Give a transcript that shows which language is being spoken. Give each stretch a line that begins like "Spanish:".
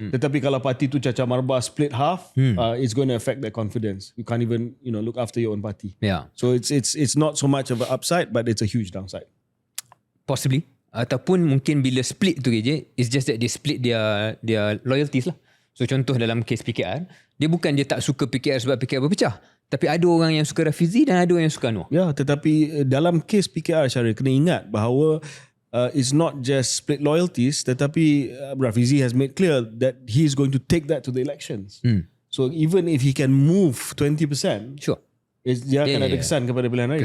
Malay: Tetapi kalau parti itu cacah marbah
English: split half, it's going to affect their confidence. You can't even look after your own party. Yeah. So it's not so much of an upside, but it's a huge downside. Possibly.
Malay: Ataupun mungkin bila split tu je,
English: it's just that they split their loyalties lah.
Malay: So contoh dalam kes PKR, dia bukan dia tak suka PKR sebab PKR berpecah. Tapi ada orang yang suka Rafizi dan ada orang yang suka Anwar. Ya, tetapi dalam kes PKR, Syaril, kena ingat bahawa
English: it's not just split loyalties,
Malay: tetapi
English: Rafizi has made clear that he is going to take that to the elections. So even if he can move 20%, sure,
Malay: dia akan ada kesan kepada pilihan raya.